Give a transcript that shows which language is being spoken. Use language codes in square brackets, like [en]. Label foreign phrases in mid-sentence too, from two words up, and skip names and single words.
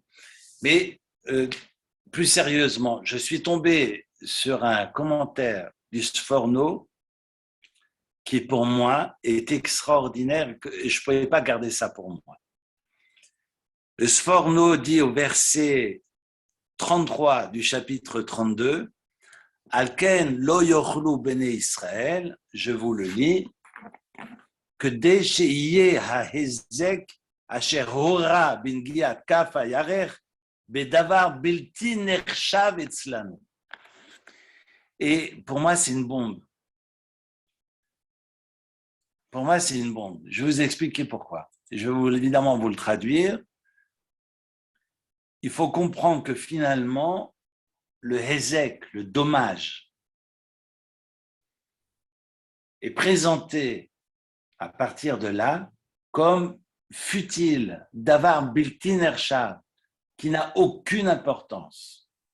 [fr] Mais plus sérieusement, je suis tombé sur un commentaire du Sforno qui, pour moi, est extraordinaire et je ne pouvais pas garder ça pour moi. Le Sforno dit au verset 33 du chapitre 32, « [he] על כן לא יאכלו בני ישראל [fr] », je vous le lis, « que dès [he] שיהיה ההיזק אשר הורה בנגיעת כף הירך בדבר בלתי נרשב אצלנו ». [fr] Et pour moi, c'est une bombe. Pour moi, c'est une bombe. Je vais vous expliquer pourquoi. Je vais évidemment vous le traduire. Il faut comprendre que finalement, le hezek, le dommage, est présenté à partir de là comme futile, [he] דבר בלתי נרשב, [fr] qui n'a aucune importance.